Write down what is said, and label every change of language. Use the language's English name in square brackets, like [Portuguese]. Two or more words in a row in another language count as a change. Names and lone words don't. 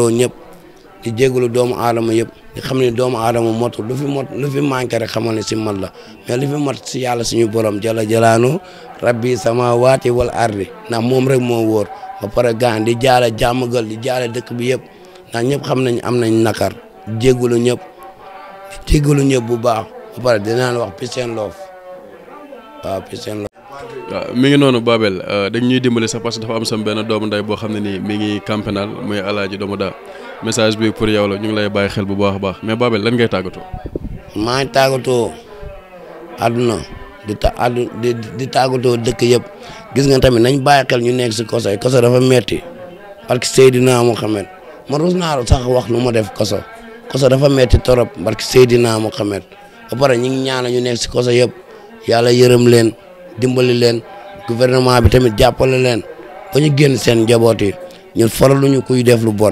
[Wolof] di tiitaroo ñëpp di jégalu doomu aadama yëpp di xam ne doomu aadama motul lu fi manqué rek xamal ne si man la mais lu fi mot si yàlla suñu borom jala jalaanu rabbi samawati wal ardi ndax moom rek moo wóor ba pare gaan di jaale jàmmagal di jaale dëkk bi yëpp ndax ñëpp xam nañ am nañ nakar jégalu ñëpp di jégalu ñëpp bu baax ba pare dinaan wax [English] peace and love [Wolof] waaw [English] peace and love. [Wolof] waaw mi ngi noonu Babel dañ ñuy dimbali sax parce que dafa am sam benn doomu ndey boo xam ne nii mi ngi [French] camp pénal [Wolof] muy Alaaji Doomu Daa message bi pour yow la ñu ngi lay bàyyi xel bu baax a baax mais Babel lan ngay tàggatoo. maa ngi tàggatoo àdduna di tàggatoo dëkk yëpp gis nga tamit nañ bàyyi xel ñu nekk si koso yi koso dafa metti barke Seydina Mohamed man rus naa sax wax lu ma def koso dafa metti torop barke Seydina Mohamed ba pare ñu ngi ñaanal ñu nekk si koso yëpp yàlla yërëm leen dimbali leen gouvernement bi tamit jàppale leen ba ñu génn seen njaboot yi ñun faraluñu kuy def lu bon